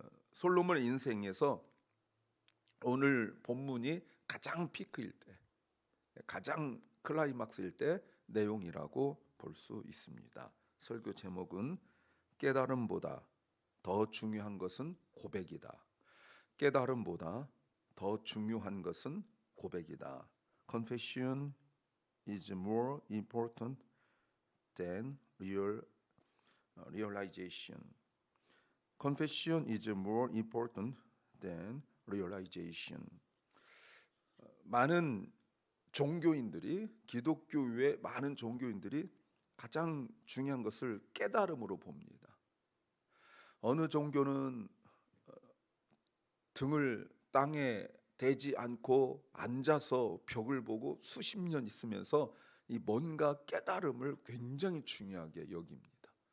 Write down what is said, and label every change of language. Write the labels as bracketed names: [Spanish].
[Korean] 솔로몬 인생에서 오늘 본문이 가장 피크일 때, 가장 클라이막스일 때 내용이라고 볼 수 있습니다. 설교 제목은 깨달음보다 더 중요한 것은 고백이다. 깨달음보다 더 중요한 것은 고백이다. [English] Confession is more important than realization. Confession is more important than realization. [Korean] 많은 종교인들이, 기독교의 많은 종교인들이 가장 중요한 것을 깨달음으로 봅니다. 어느 종교는 등을 땅에 대지 않고 앉아서 벽을 보고 수십 년 있으면서 이 뭔가 깨달음을 굉장히 중요하게 여깁니다.